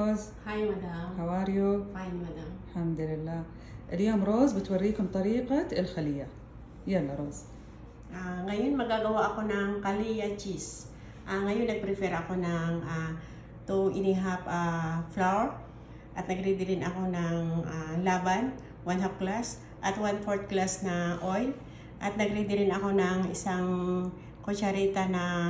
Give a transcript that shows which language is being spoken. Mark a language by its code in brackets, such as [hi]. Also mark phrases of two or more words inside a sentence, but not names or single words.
[ar] روز. [en] Hi madam. How are you؟ Fine madam. [ar] الحمد لله. اليوم روز بتوريكم طريقة الخلية. يلا روز. [tl] Ngayon magagawa ako ng kalia cheese. Ngayon nag-prefer ako ng 2½ flour at nag-ready rin ako ng laban, 1/2 glass at 1/4 glass na oil at nag-ready rin ako ng isang kutsarita na